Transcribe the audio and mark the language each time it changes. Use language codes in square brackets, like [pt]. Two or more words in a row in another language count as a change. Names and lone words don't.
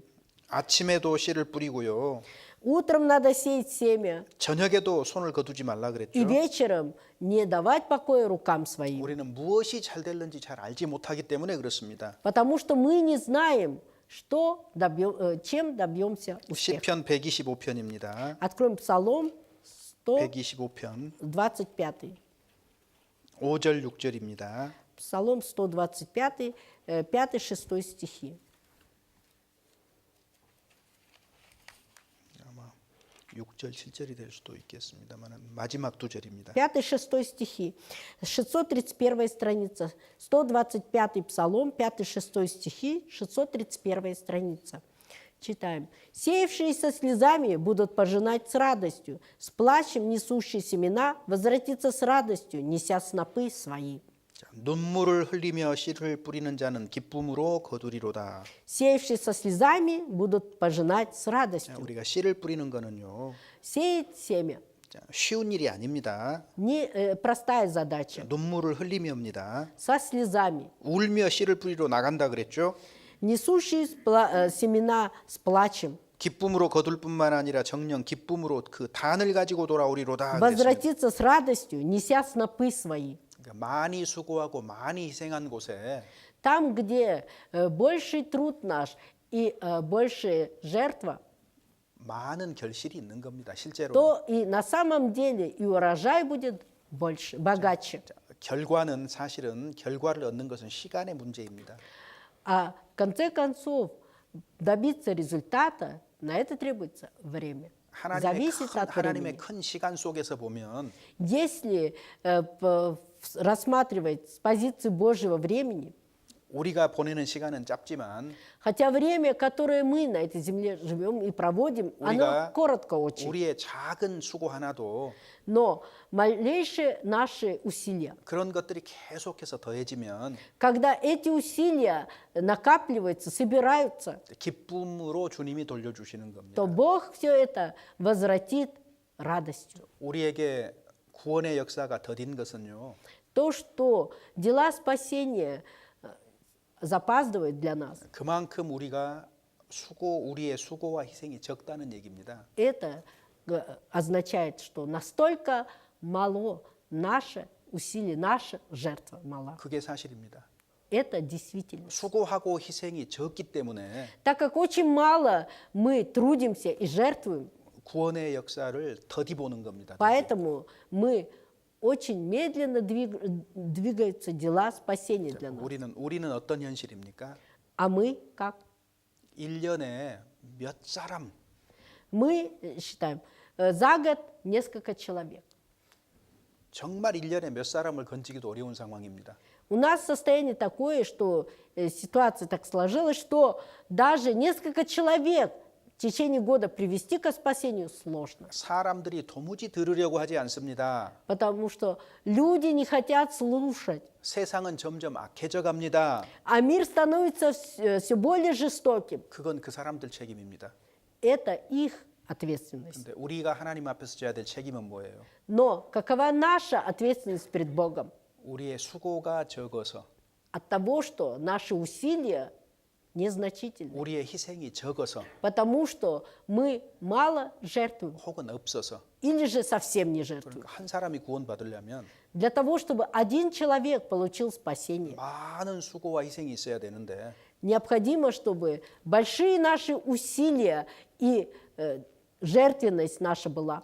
[ko] 아침에도 씨를 뿌리고요. [ru] Утром надо сеять семя, [ko] 저녁에도 손을 거두지 말라 [ru] и [ko] 그랬죠. [ru] вечером не давать покоя рукам своим. [ko] 우리는 무엇이 잘 될는지 잘 알지 못하기 때문에 그렇습니다. [ru] Потому что мы не знаем, чем добьемся успеха. [ko] 시편 125편입니다. [ru] Откроем Псалом [ko] 125편 [ru] 125. [ko] 5절 6절입니다. [ru] Псалом 125, 5-6 стихи. [ko] 아마 6절 7절이 될 수도 있겠습니다만 마지막 두 절입니다. [ru] 5-6 стихи. 631 страница. 125 Псалом, 5-6 стихи, 631 страница. Читаем. «Сеявшие со слезами будут пожинать с радостью, с плачем несущие семена возвратятся с радостью, неся снопы свои». [ko] 자, 눈물을 흘리며 씨를 뿌리는 자는 기쁨으로 거두리로다. [ru] «Сеявшие со слезами будут пожинать с [ko] 자, [ru] радостью». [ko] 우리가 씨를 뿌리는 거는요. [ru] Сеять семя [ko] 자, 쉬운 일이 아닙니다. [ru] не простая задача. [ko] 눈물을 흘리며입니다. [ru] Со слезами. [ko] 울며 씨를 뿌리러 나간다 그랬죠. [ru] Несущие семена с плачем. [ko] 기쁨으로 거둘 뿐만 아니라 정녕 기쁨으로 그 단을 가지고 돌아오리로다. 그랬습니다. [ru] Возвратиться с радостью, неся снопы свои. [ko] 그러니까 많이 수고하고 많이 희생한 곳에 [ru] Там, где больший труд наш и большая жертва, [ko] 많은 결실이 있는 겁니다. 실제로. [ru] то и на самом деле и урожай будет больше, богаче. [ko] 결과는 사실은 결과를 얻는 것은 시간의 문제입니다. [ru] А в конце концов добиться результата, на это требуется время. Зависит от [ko] 하나님의 [ru] времени. [ko] 큰 시간 속에서 보면 [ru] Если рассматривать с позиции Божьего времени, [ko] 우리가 보내는 시간은 짧지만 [ru] хотя время, которое мы на этой земле живем и проводим, оно [ko] 우리가 [ru] коротко очень, [ko] 우리의 작은 수고 하나도 [ru] но малейшие наши усилия, [ko] 그런 것들이 계속해서 더해지면 [ru] когда эти усилия накапливаются, собираются, [ko] 기쁨으로 주님이 돌려주시는 겁니다. [ru] то Бог все это возвратит радостью. [ko] 우리에게 구원의 역사가 더딘 것은요. [ru] То, что дела спасения запаздывают для нас, [ko] 그만큼 우리의 수고와 희생이 적다는 얘기입니다. [ru] это означает, что настолько мало наше усилие, наша жертва мала. [ko] 그게 사실입니다. [ru] Это действительно. [ko] 수고하고 희생이 적기 때문에 [ru] Так как очень мало мы трудимся и жертвуем, [ko] 구원의 역사를 더디 보는 겁니다. [ru] поэтому мы очень медленно двигаются дела спасения для нас. [ko] 우리는 어떤 현실입니까? [ru] А мы как? [ko] 1년에 몇 사람 [ru] Мы считаем, за год несколько человек. [ko] 정말 1년에 몇 사람을 건지기도 어려운 상황입니다. [ru] У нас состояние такое, что ситуация так сложилась, что даже несколько человек в течение года привести к спасению сложно. [ko] 사람들이 도무지 들으려고 하지 않습니다. [ru] Потому что люди не хотят слушать. [ko] 세상은 점점 악해져 갑니다. [ru] А мир становится все более жестоким. [ko] 그건 그 사람들 책임입니다. [ru] Это их ответственность. [ko] 근데 우리가 하나님 앞에서 져야 될 책임은 뭐예요? [ru] Но какова наша ответственность перед Богом? [ko] 우리의 수고가 적어서 [ru] От того, что наши усилия незначительны. [ko] 우리의 희생이 적어서 [ru] Потому что мы мало жертвуем. [ko] 혹은 없어서 [ru] или же совсем не жертвуют. [ko] 그러니까 한 사람이 구원받으려면 [ru] Для того, чтобы один человек получил спасение, [ko] 많은 수고와 희생이 있어야 되는데 [ru] необходимо, чтобы большие наши усилия и жертвенность наша была.